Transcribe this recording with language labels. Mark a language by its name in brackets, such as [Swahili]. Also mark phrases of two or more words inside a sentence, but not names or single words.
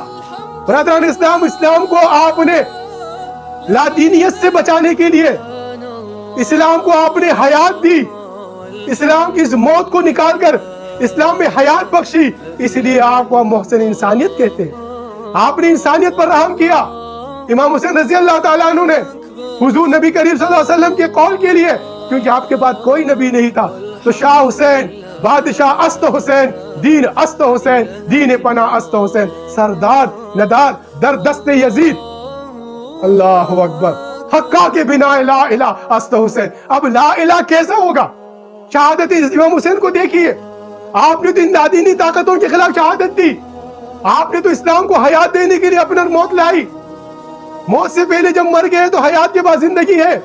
[Urdu] برادران اسلام کو آپ نے لادینیت سے بچانے کے لیے اسلام کو آپ نے حیات دی، اسلام کی اس موت کو نکال کر اسلام میں حیات بخشی، اس لیے آپ کو محسن انسانیت کہتے ہیں، آپ نے انسانیت پر رحم کیا۔ امام حسین [Arabic] رضی اللہ تعالیٰ عنہ [Urdu] نے حضور نبی کریم [Arabic] صلی اللہ علیہ وسلم [Urdu] کے قول کے لیے، کیونکہ آپ کے بعد کوئی نبی نہیں تھا، تو [Persian] شاہ حسین، بادشاہ است حسین، دین است حسین، دین پناہ است حسین، سردار ندار در دست یزید، [Arabic] اللہ اکبر، [Persian] حقا کے بنا لا الہ است حسین۔ [Urdu] اب لا الہ کیسا ہوگا؟ شہادت امام حسین کو دیکھیے، آپ نے تو ان لادینی طاقتوں کے خلاف شہادت دی، آپ نے تو اسلام کو حیات دینے کے لیے اپنا موت لائی، موت سے پہلے جب مر گئے تو حیات کے بعد زندگی ہے۔